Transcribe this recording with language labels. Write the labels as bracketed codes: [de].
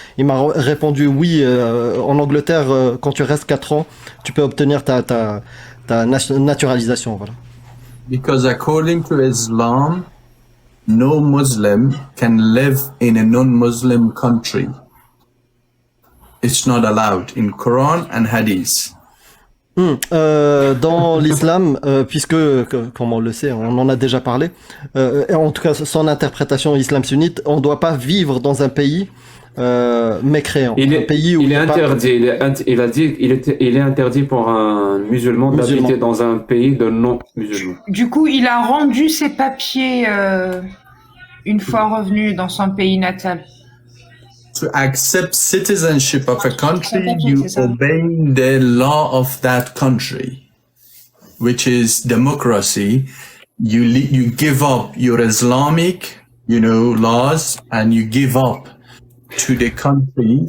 [fr] Il m'a répondu oui. En Angleterre, quand tu restes 4 ans, tu peux obtenir ta naturalisation. Voilà. [en] Because according to Islam, no Muslim can live in a non-Muslim country. It's not allowed in Quran and Hadith. [fr] Dans l'islam, puisque, comme on le sait, on en a déjà parlé, en tout cas son interprétation islam sunnite, on ne doit pas vivre dans un pays mécréant. Il un pays où est interdit. Il est interdit pour un musulman d'habiter dans un pays de non-musulmans. Du coup, il a rendu ses papiers une fois revenu dans son pays natal. [en] To accept citizenship of a country, you obey the law of that country, which is democracy. You give up your Islamic, you know, laws, and you give up to the country.